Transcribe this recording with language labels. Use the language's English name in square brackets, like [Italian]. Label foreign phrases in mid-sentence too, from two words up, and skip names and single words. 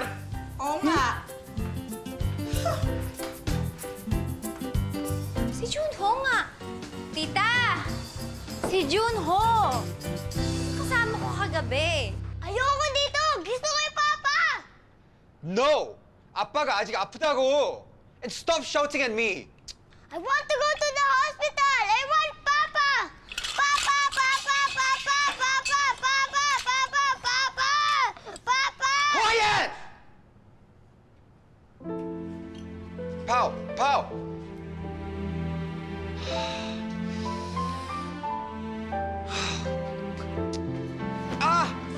[Filipino] Oo nga. Si Junho nga. Tita! Si Junho! Kasama ko kagabi. ayoko dito! Gusto ko yung Papa! [English] No! [Korean] 아빠가 아직 아프다고! [English] And stop shouting at me! I want to go to the hospital! I want Papa! Papa! Papa! Papa! Papa! Papa! Papa! Papa! Papa! Quiet! Pow! Pow! Ah!